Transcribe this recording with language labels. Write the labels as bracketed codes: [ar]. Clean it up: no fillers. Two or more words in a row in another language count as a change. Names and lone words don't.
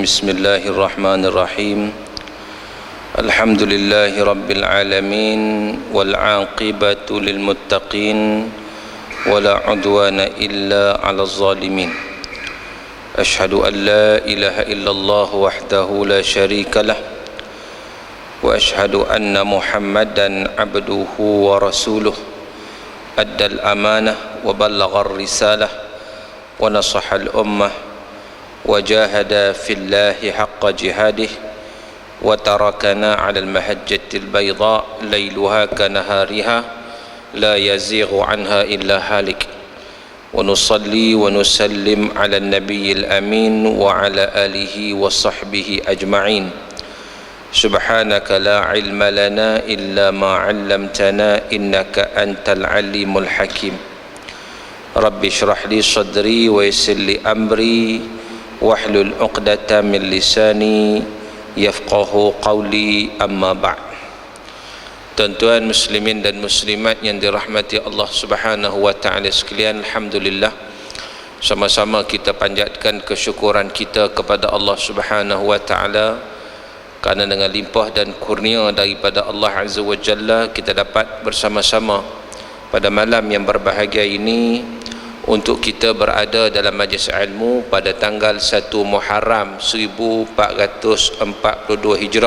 [ar] بسم الله الرحمن الرحيم. الحمد لله رب العالمين والعاقبة للمتقين ولا عدوان إلا على الظالمين. أشهد أن لا إله إلا الله وحده لا شريك له وأشهد أن محمدا عبده ورسوله. أدى الأمانة وبلغ الرسالة ونصح الأمة وجاهد في الله حق جهاده وتركنا على المحجة البيضاء ليلها كنهارها لا يزيغ عنها إلا هالك. ونصلي ونسلم على النبي الأمين وعلى آله وصحبه أجمعين. سبحانك لا علم لنا إلا ما علمتنا إنك أنت العليم الحكيم. رب اشرح لي صدري ويسر لي أمري واحلل عقدة من لساني يفقهوا قولي، أما بعد. [ms] Tuan-tuan muslimin dan muslimat yang dirahmati Allah [ar] سبحانه وتعالى [ms] sekalian, alhamdulillah, sama-sama kita panjatkan kesyukuran kita kepada Allah [ar] سبحانه وتعالى [ms] kerana dengan limpah dan kurnia daripada Allah [ar] عز وجل [ms] kita dapat bersama-sama pada malam yang berbahagia ini untuk kita berada dalam majlis ilmu pada tanggal 1 Muharram 1442 Hijrah.